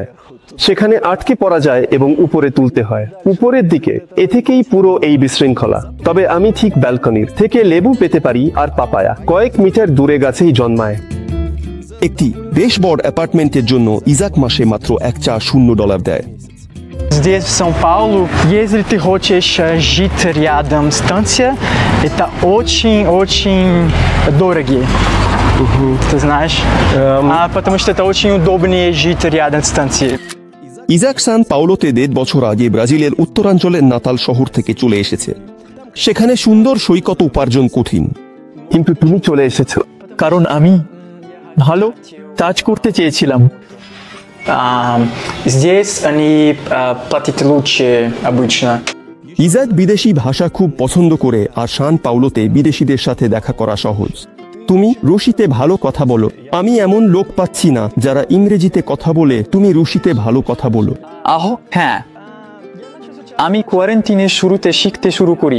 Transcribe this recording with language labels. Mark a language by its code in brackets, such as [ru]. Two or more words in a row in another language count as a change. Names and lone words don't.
[bn] সেখানে আটকে পড়া যায় এবং উপরে তুলতে হয়। উপরের দিকে এ থেকেই পুরো এই বিশৃঙ্খলা। তবে আমি ঠিক ব্যালকনির থেকে লেবু পেতে পারি আর পাপায়া কয়েক মিটার দূরে গাছেই জন্মায়। একটি বেশ বড় অ্যাপার্টমেন্টের জন্য ইজাক মাসে মাত্র $1.00 দেয়। [ru] Здесь, в Сан-Паулу, если ты хочешь жить рядом с станцией, это очень-очень дорого. Ты знаешь? Потому что это очень удобнее жить рядом с станцией. [bn] ইজাক সান পাওলোতে 1.5 বছর আগে ব্রাজিলের উত্তরাঞ্চলের নাতাল শহর থেকে চলে এসেছে। সেখানে সুন্দর সৈকত উপার্জন কঠিন। কিন্তু তুমি চলে এসেছো কারণ আমি ভালো কাজ করতে চেয়েছিলাম। [ru] Здесь они платят лучше обычно. [bn] ইজাক বিদেশি ভাষা খুব পছন্দ করে, আর সান পাওলোতে বিদেশিদের সাথে দেখা করা সহজ। তুমি রুশিতে ভালো কথা বলো। আমি এমন লোক পাচ্ছি না যারা ইংরেজিতে কথা বলে তুমি রুশিতে ভালো কথা বলো। আহো, হ্যাঁ, আমি কোয়ারেন্টিনের শুরুতে শিখতে শুরু করি।